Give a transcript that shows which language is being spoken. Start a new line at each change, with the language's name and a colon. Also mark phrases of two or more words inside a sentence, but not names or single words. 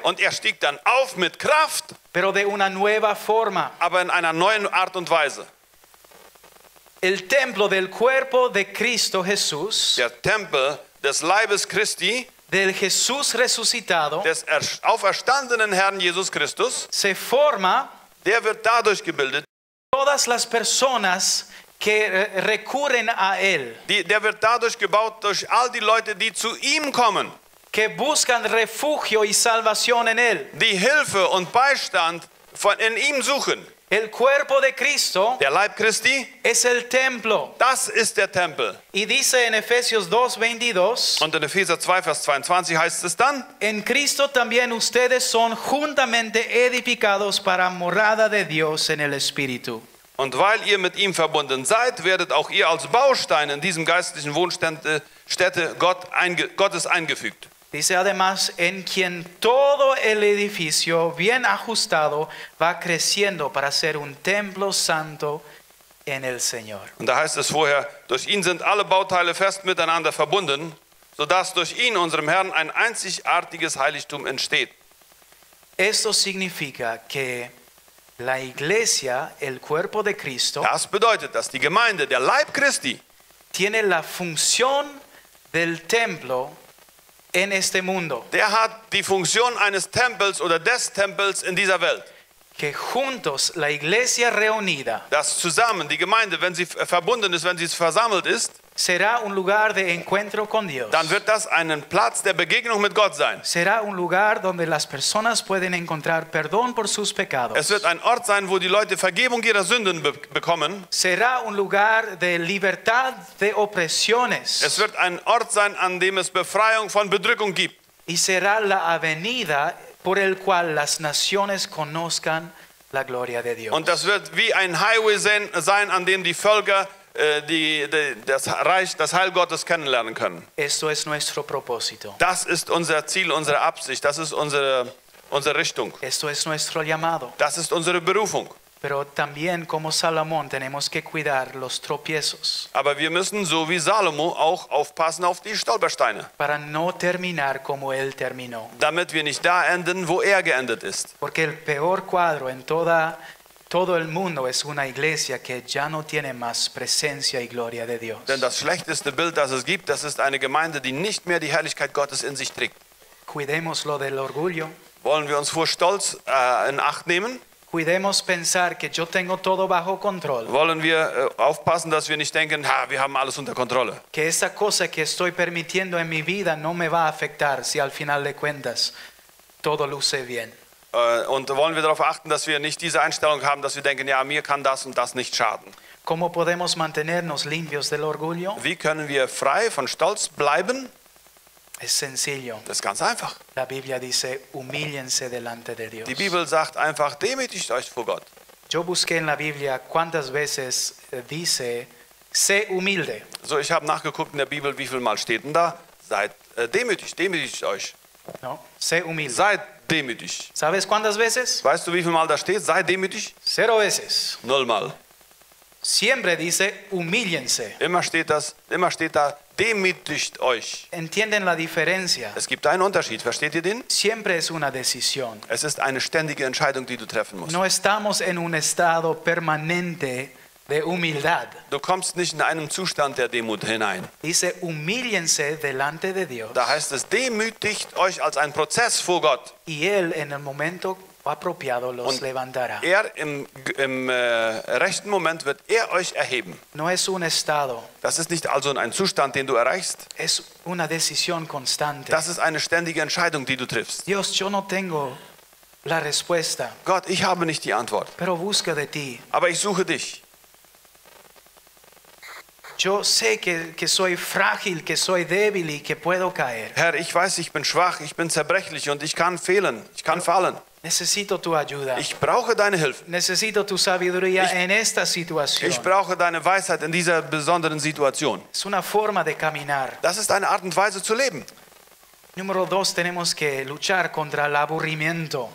German: Und er stieg dann auf mit Kraft,
Spanish: pero de una nueva forma.
German: aber in einer neuen Art und Weise.
Spanish: El templo del cuerpo de Cristo Jesús,
German: Der Tempel des Leibes Christi,
Spanish: del Jesús resucitado,
German: des auferstandenen Herrn Jesus Christus,
Spanish: se forma
German: der wird dadurch gebildet,
Spanish: todas las personas que recurren a Él,
German: der wird dadurch gebaut durch all die Leute, die zu ihm kommen,
Spanish: que buscan refugio y salvación en Él.
German: die Hilfe und Beistand in ihm suchen.
Spanish: El cuerpo de Cristo
German: Der Leib Christi,
Spanish: es el templo.
German: das ist der Tempel.
Spanish: Y dice en Efesios 2:22,
German: Und in Epheser 2, Vers 22 heißt es dann,
Spanish: en Cristo también ustedes son juntamente edificados para morada de Dios en el Espíritu.
German: und weil ihr mit ihm verbunden seid, werdet auch ihr als Baustein in diesem geistlichen Wohnstätte Gottes eingefügt.
Spanish: Dice además, en quien todo el edificio bien ajustado va creciendo para ser un templo santo en el Señor.
German: Und da heißt es vorher, durch ihn sind alle Bauteile fest miteinander verbunden, sodass durch ihn, unserem Herrn, ein einzigartiges Heiligtum entsteht.
Spanish: Esto significa que la iglesia, el cuerpo de Cristo,
German: Das bedeutet, dass die Gemeinde, der Leib Christi,
Spanish: tiene la función del templo en este mundo,
German: der hat die Funktion eines Tempels oder des Tempels in dieser Welt.
Spanish: que juntos la iglesia reunida
German: Dass zusammen die Gemeinde, wenn sie verbunden ist, wenn sie versammelt ist,
Spanish: será un lugar de encuentro con Dios.
German: dann wird das ein Platz der Begegnung mit Gott sein.
Spanish: Será un lugar donde las personas pueden encontrar perdón por sus pecados.
German: Es wird ein Ort sein, wo die Leute Vergebung ihrer Sünden bekommen.
Spanish: Será un lugar de libertad de opresiones.
German: Es wird ein Ort sein, an dem es Befreiung von Bedrückung gibt.
Spanish: Y será la avenida por el cual las naciones conozcan la gloria de Dios.
German: Und das wird wie ein Highway sein, an dem die Völker das Reich, das Heil Gottes kennenlernen können.
Spanish: Esto es nuestro propósito.
German: Das ist unser Ziel, unsere Absicht, das ist unsere Richtung.
Spanish: Esto es nuestro llamado.
German: Das ist unsere Berufung.
Spanish: Pero también como Salomón tenemos que cuidar los tropiezos
German: Aber wir müssen, so wie Salomo, auch aufpassen auf die Stolpersteine,
Spanish: para no terminar como él terminó.
German: damit wir nicht da enden, wo er geendet ist.
Spanish: Porque el peor cuadro en todo el mundo es una iglesia que ya no tiene más presencia y gloria de Dios.
German: Denn das schlechteste Bild, das es gibt, das ist eine Gemeinde, die nicht mehr die Herrlichkeit Gottes in sich trägt.
Spanish: Cuidemos lo del orgullo.
German: Wollen wir uns vor Stolz in Acht nehmen?
Spanish: Cuidemos pensar que yo tengo todo bajo control.
German: Wollen wir aufpassen, dass wir nicht denken, wir haben alles unter Kontrolle.
Spanish: Que esa cosa que estoy permitiendo en mi vida no me va a afectar si al final de cuentas todo luce bien.
German: Und wollen wir darauf achten, dass wir nicht diese Einstellung haben, dass wir denken, ja, mir kann das und das nicht schaden.
Spanish: ¿Cómo podemos mantenernos limpios del orgullo?
German: Wie können wir frei von Stolz bleiben?
Spanish: Es sencillo.
German: Das ist ganz einfach.
Spanish: La Biblia dice, humíllense delante de Dios.
German: Die Bibel sagt einfach, demütigt euch vor Gott.
Spanish: Yo busqué en la Biblia cuántas veces dice, sé humilde.
German: So, ich habe nachgeguckt in der Bibel, wie viel Mal steht denn da? Seid demütigt euch.
Spanish: No, sé humilde.
German: Seid demütig.
Spanish: ¿Sabes cuántas veces?
German: Weißt du, wie viel Mal da steht? Sei demütig?
Spanish: 0 veces.
German: 0 Mal.
Spanish: Siempre dice, humíllense.
German: Immer steht da, demütigt euch.
Spanish: ¿Entienden la diferencia?
German: Es gibt einen Unterschied, versteht ihr den?
Spanish: Siempre es una decisión.
German: Es ist eine ständige Entscheidung, die du treffen musst.
Spanish: No estamos en un estado permanente de humildad.
German: Du kommst nicht in einen Zustand der Demut hinein.
Spanish: Dice, humíllense delante de Dios.
German: Da heißt es, demütigt euch als ein Prozess vor Gott.
Spanish: Y Él en el momento apropiado los levantará.
German: Er im rechten Moment wird er euch erheben.
Spanish: No es un estado,
German: Das ist nicht also ein Zustand, den du erreichst.
Spanish: es una decisión constante.
German: Das ist eine ständige Entscheidung, die du triffst.
Spanish: Dios, yo no tengo la respuesta,
German: Gott, ich habe nicht die Antwort,
Spanish: pero busca de ti.
German: aber ich suche dich.
Spanish: Yo sé que soy frágil, que soy débil y que puedo caer.
German: Herr, ich weiß, ich bin schwach, ich bin zerbrechlich und ich kann fehlen, ich kann fallen.
Spanish: Necesito tu ayuda.
German: Ich brauche deine Hilfe.
Spanish: Necesito tu sabiduría en esta situación.
German: Ich brauche deine Weisheit in dieser besonderen Situation.
Spanish: Es una forma de caminar.
German: Das ist eine Art und Weise zu leben.
Spanish: Número 2, tenemos que luchar contra el aburrimiento.